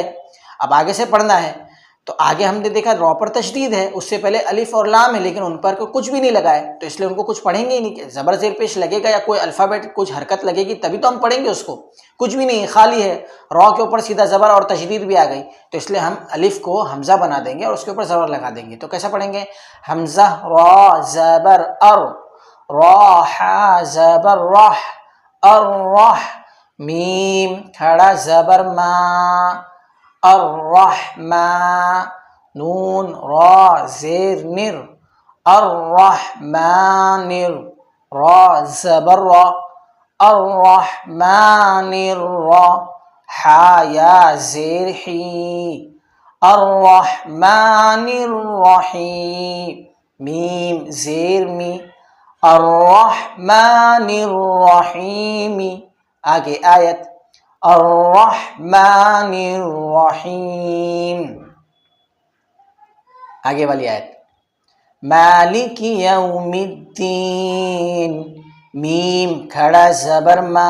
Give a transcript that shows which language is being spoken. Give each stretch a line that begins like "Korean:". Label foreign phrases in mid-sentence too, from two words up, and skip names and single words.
Urdu: اب آگے سے پڑھنا ہے تو آگے ہم نے دیکھا را پر تشدید ہے، اس سے پہلے الف اور لام ہے لیکن ان پر کچھ بھی نہیں لگا ہے، تو اس لیے ان کو کچھ پڑھیں گے ہی نہیں. زبر زیر پیش لگے گا یا کوئی الفابیٹ کچھ حرکت لگے گی تبھی تو ہم پڑھیں گے اس کو، کچھ بھی نہیں خالی ہے، را کے اوپر سیدھا زبر اور تشدید بھی آ گئی، تو اس لیے ہم الف کو حمزہ بنا دیں گے اور اس کے اوپر زبر لگا دیں گے. تو کیسا پڑھیں گے؟ حمزہ را زبر ار، را حا زبر رح، الرح، میم کھڑا زبر ما، الرحمن، نون را زیر نر، الرحمانر، را زبر را، الرحمن الرا، حا یا زیر حی،
Arabic: الرحمن الرحیم،
Urdu: میم زیر می،
Arabic: الرحمن الرحیم.
Urdu: آگے آیت
Arabic: الرحمن الرحیم.
Urdu: آگے والی آیت
Arabic: مالک یوم الدین،
Urdu: میم کھڑا زبر ما.